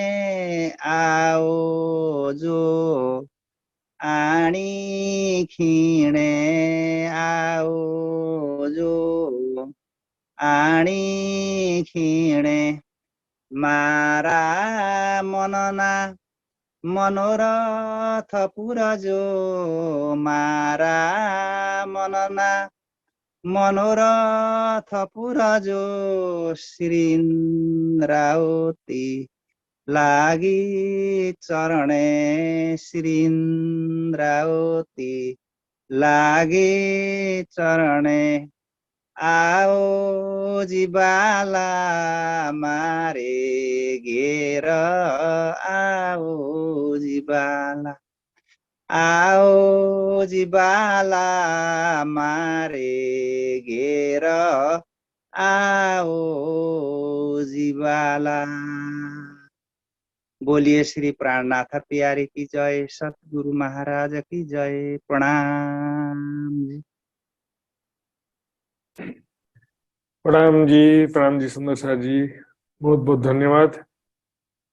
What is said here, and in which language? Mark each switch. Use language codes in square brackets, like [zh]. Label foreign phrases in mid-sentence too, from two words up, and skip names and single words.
[gu] આઓ જો આણી ખિણે, આઓ જો આણી ખિણે। મારા મનના મનોરથ પુરજો, મારા મનના મનોરથ પુરજો। શ્રીન્દ્રાવતી લાગિ ચરણે, શ્રીન્દ્રાવતી લાગિ ચરણે। આઓ જીવાલા મારે ઘેર, આઓ જીવાલા, આઓ જીવાલા મારે ઘેર, આઓ જીવાલા। [hi] बोलिए श्री प्राणनाथ प्यारे की जय, सतगुरु महाराज की जय। प्रणाम जी। प्रणाम जी सुंदर साथ जी, बहुत बहुत धन्यवाद।